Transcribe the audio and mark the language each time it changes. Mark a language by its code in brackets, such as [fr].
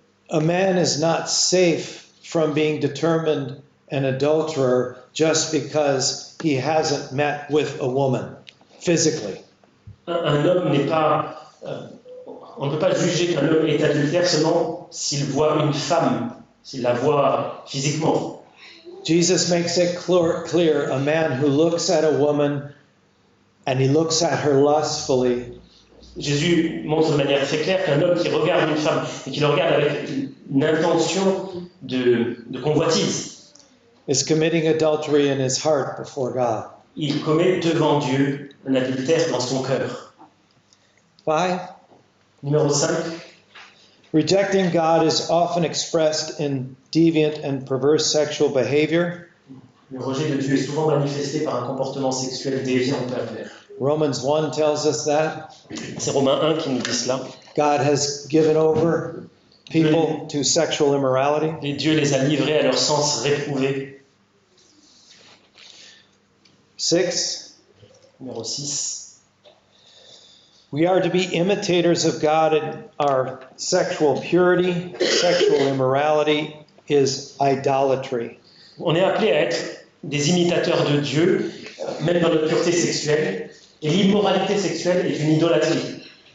[en] A man is not safe from being determined an adulterer just because he hasn't met with a woman physically. [fr] Un homme n'est pas... on ne peut pas juger qu'un homme est adultère seulement s'il voit une femme, s'il la voit physiquement. [en] Jesus makes it clear, a man who looks at a woman and he looks at her lustfully. [fr] Jésus montre de manière très claire qu'un homme qui regarde une femme et qui le regarde avec une intention de convoitise, [en] is committing adultery in his heart before God. [fr] il commet devant Dieu un adultère dans son cœur. [en] 5. [fr] Numéro 5. [en] Rejecting God is often expressed in deviant and perverse sexual behavior. [fr] Le rejet de Dieu est souvent manifesté par un comportement sexuel déviant ou pervers. [en] Romans 1 tells us that. [fr] C'est Romains 1 qui nous dit cela. [en] God has given over people to sexual immorality. [fr] Et Dieu les a livrés à leur sens réprouvé. [en] 6. [fr] Numéro 6. [en] We are to be imitators of God in our sexual purity. Sexual immorality is idolatry. [fr] On est appelé à être des imitateurs de Dieu, même dans notre pureté sexuelle. Et l'immoralité sexuelle est une idolâtrie.